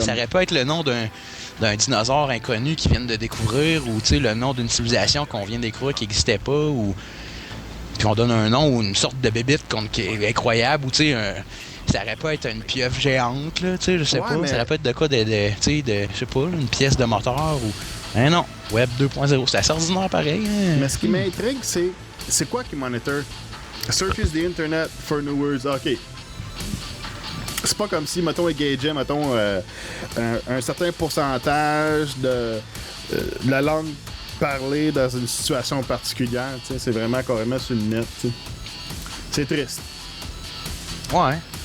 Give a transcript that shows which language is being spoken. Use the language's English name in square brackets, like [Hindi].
[French] Ça aurait pu être le nom d'un dinosaure inconnu qu'ils viennent de découvrir, ou le nom d'une civilisation qu'on vient de découvrir qui n'existait pas, ou qu'on donne un nom ou une sorte de bébite qui est incroyable, ou ça aurait pu être une pieuvre géante, là, je sais pas. Mais... Ça aurait pu être de quoi je sais pas, une pièce de moteur ou. Mais non, Web 2.0, c'est assez ordinaire pareil. Hein. Mais ce qui m'intrigue, c'est quoi qui monitor? [English] Searches the internet for new words. [French] OK. C'est pas comme si, mettons, engageait, mettons, un certain pourcentage de la langue parlée dans une situation particulière. C'est vraiment carrément sur le net. T'sais. C'est triste. Ouais.